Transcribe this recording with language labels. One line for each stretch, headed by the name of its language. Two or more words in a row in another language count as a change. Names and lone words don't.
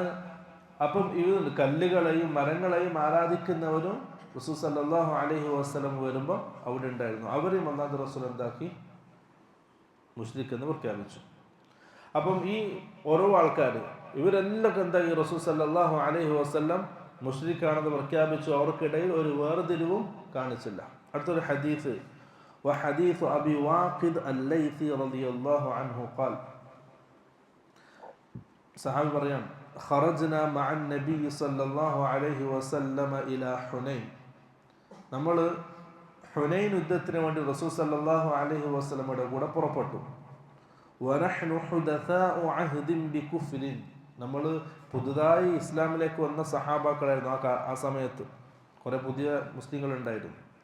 Malayalam: അപ്പം ഈ കല്ലുകളെയും മരങ്ങളെയും ആരാധിക്കുന്നവരും റസൂൽ
Arabic: صلى الله عليه وسلم
Malayalam: വരുമ്പോൾ അവിടെ ഉണ്ടായിരുന്നു. അവരെയും അല്ലാഹു റസൂൽ എന്താക്കി? മുശ്രിക് എന്ന് പ്രഖ്യാപിച്ചു. അപ്പം ഈ ഓരോ ആൾക്കാർ ഇവരെല്ലാം എന്താക്കി? റസൂൽ
Arabic: صلى الله عليه وسلم
Malayalam: മുശ്രിക്കാണെന്ന് പ്രഖ്യാപിച്ചു. അവർക്കിടയിൽ ഒരു വേർതിരിവും കാണിച്ചില്ല. അടുത്തൊരു ഹദീസ്,
Arabic: وحديث أبي واقد الليثي رضي الله عنه قال,
Malayalam: സഹാബി പറയാം,
Arabic: خرجنا مع النبي صلى الله عليه وسلم إلى حنين.
Malayalam: നമ്മൾ ഹുനൈൻ യുദ്ധത്തിന് വേണ്ടി റസൂൽ
Arabic: صلى الله عليه
Malayalam: വസല്ലമയുടെ കൂടെ പുറപ്പെട്ടു.
Arabic: ونحن حدثاء عهد بكفر.
Malayalam: നമ്മൾ പുതുതായി ഇസ്ലാമിലേക്ക് വന്ന സഹാബാക്കളായിരുന്നു ആ സമയത്ത്. കുറേ പുതിയ മുസ്ലിങ്ങൾ ഉണ്ടായിരുന്നു.